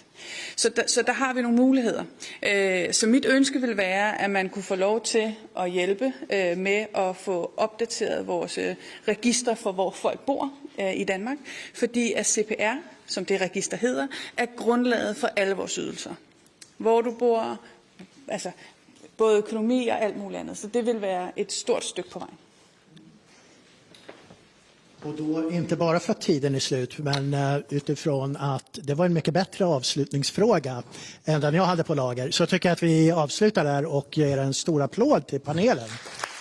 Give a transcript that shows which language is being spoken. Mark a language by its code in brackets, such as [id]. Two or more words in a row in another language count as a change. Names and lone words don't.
[da] Så der har vi nogle muligheder. Så mit ønske vil være, at man kunne få lov til at hjælpe med at få opdateret vores register for, hvor folk bor i Danmark, fordi at CPR, som det register hedder, er grundlaget for alle vores ydelser. Hvor du bor, altså både økonomi og alt muligt andet. Så det vil være ett stort stykke på vejen. [sv] Och då inte bara för att tiden är slut, men utifrån att det var en mycket bättre avslutningsfråga än den jag hade på lager, så tycker jag att vi avslutar där och ger en stor applåd till panelen.